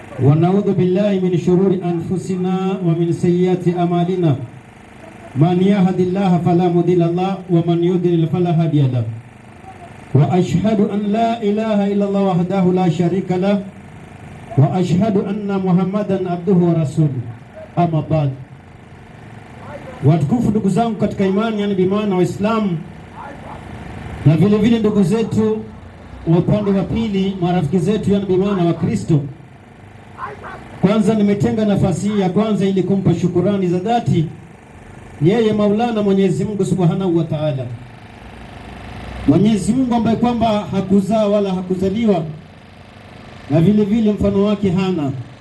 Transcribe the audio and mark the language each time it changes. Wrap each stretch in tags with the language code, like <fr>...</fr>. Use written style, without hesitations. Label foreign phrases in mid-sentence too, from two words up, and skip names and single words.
<ar>ونعوذ بالله من شرور أنفسنا ومن سيئات أعمالنا من يهد الله فلا مضل له ومن يضلل فلا هادي له وأشهد أن لا إله إلا الله وحده لا شريك له وأشهد أن محمدا عبده ورسوله أما بعد.</ar> <sw>Watukufu ndugu zangu katika imani, yani bimaana Waislamu na vile vile ndugu zetu wa upande wa pili, marafiki zetu, yani bimaana wa Kristo, kwanza nimetenga nafasi hii ya kwanza ili kumpa shukurani za dhati yeye Maulana Mwenyezi Mungu</sw> <ar>سبحانه وتعالى,</ar> <sw>Mwenyezi Mungu ambaye kwamba hakuzaa wala hakuzaliwa na vile vile mfano wake hana.</sw>